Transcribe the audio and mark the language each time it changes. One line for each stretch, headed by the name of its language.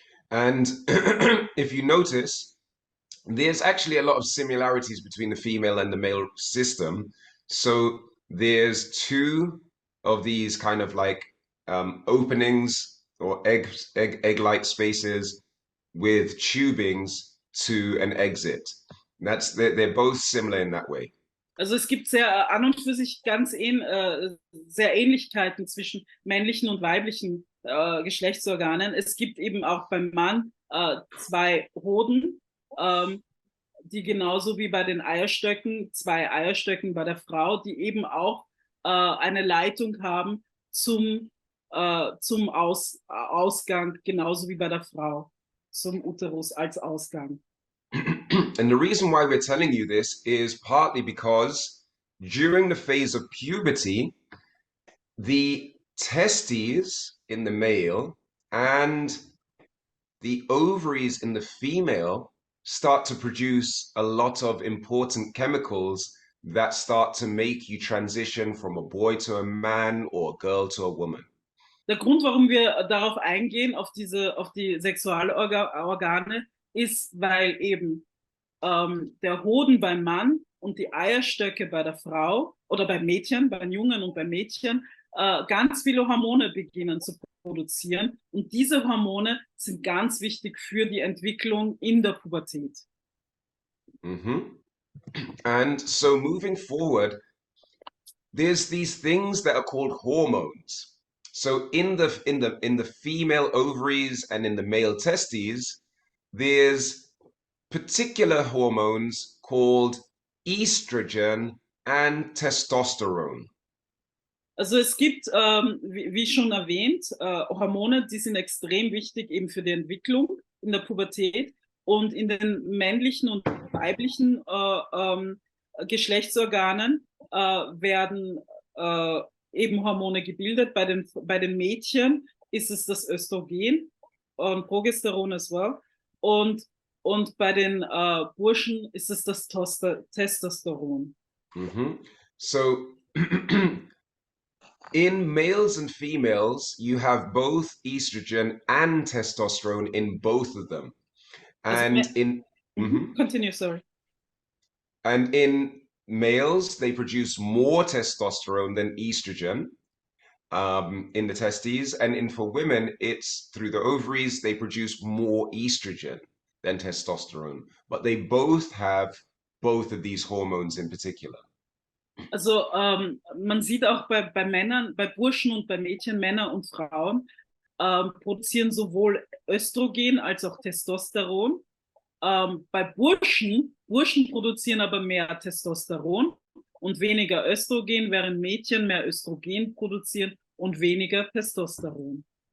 English: And if you notice, there's actually a lot of similarities between the female and the male system. So there's two of these kind of like openings or egg-like spaces with tubings to an exit. They're both similar in that way.
German: Also es gibt sehr an und für sich sehr Ähnlichkeiten zwischen männlichen und weiblichen Geschlechtsorganen. Es gibt eben auch beim Mann zwei Hoden, die genauso wie bei den Eierstöcken, zwei Eierstöcken bei der Frau, die eben auch eine Leitung haben zum Ausgang, genauso wie bei der Frau, zum Uterus als Ausgang.
English: And the reason why we're telling you this is partly because during the phase of puberty, the testes in the male and the ovaries in the female start to produce a lot of important chemicals that start to make you transition from a boy to a man or a girl to a woman.
German: Der Grund, warum wir darauf eingehen, auf die Sexualorgane, ist, weil eben der Hoden beim Mann und die Eierstöcke bei der Frau oder beim Mädchen, beim Jungen und beim Mädchen, ganz viele Hormone beginnen zu produzieren. Und diese Hormone sind ganz wichtig für die Entwicklung in der Pubertät. Mm-hmm.
English: And so moving forward, there's these things that are called hormones. So in the female ovaries and in the male testes, there's particular hormones called estrogen and testosterone.
German: Also es gibt, wie schon erwähnt, Hormone, die sind extrem wichtig eben für die Entwicklung in der Pubertät. Und in den männlichen und weiblichen Geschlechtsorganen werden eben Hormone gebildet. Bei den Mädchen ist es das Östrogen und Progesteron
English: as well.
German: Und bei den Burschen ist es das Testosteron. Mm-hmm.
English: So in males and females, you have both estrogen and testosterone in both of them. And Continue, sorry. And in males, they produce more testosterone than estrogen in the testes. And for women, it's through the ovaries, they produce more estrogen than testosterone. But they both have both of these hormones in particular.
German: Also man sieht auch bei Männern, bei Burschen und bei Mädchen, Männer und Frauen produzieren sowohl Östrogen als auch Testosteron. Bei Burschen produzieren aber mehr Testosteron und weniger Östrogen, während Mädchen mehr Östrogen produzieren und weniger Testosteron.